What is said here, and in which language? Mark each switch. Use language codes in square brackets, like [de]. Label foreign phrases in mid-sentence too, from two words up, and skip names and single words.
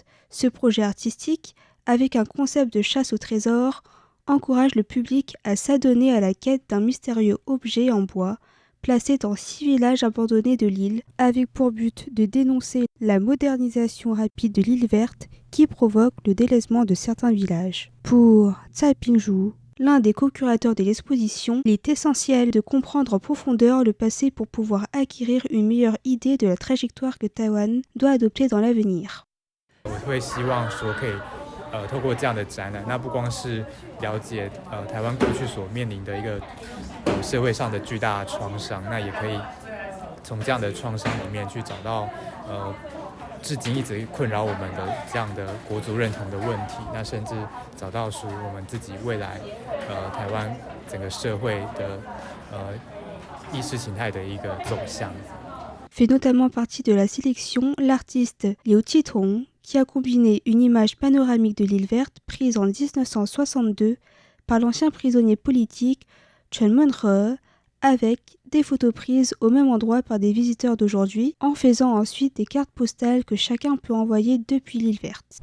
[fr] Ce projet artistique, avec un concept de chasse au trésor, encourage le public à s'adonner à la quête d'un mystérieux objet en bois placé dans 6 villages abandonnés de l'île, avec pour but de dénoncer la modernisation rapide de l'île verte qui provoque le délaissement de certains villages. Pour Tsai Pingzhu, l'un des co-curateurs de l'exposition, il est essentiel de comprendre en profondeur le passé pour pouvoir acquérir une meilleure idée de la trajectoire que Taïwan doit adopter dans l'avenir. [zh] 透过这样的展览，那不光是了解台湾过去所面临的一个社会上的巨大创伤，那也可以从这样的创伤里面去找到至今一直困扰我们的这样的国族认同的问题，那甚至找到属于我们自己未来台湾整个社会的意识形态的一个走向。 [fr] Fait notamment partie de la sélection l'artiste Liu Qitong, qui a combiné une image panoramique de l'île verte prise en 1962 par l'ancien prisonnier politique Chen Mon-re avec des photos prises au même endroit par des visiteurs d'aujourd'hui, en faisant ensuite des cartes postales que chacun peut envoyer depuis l'île verte.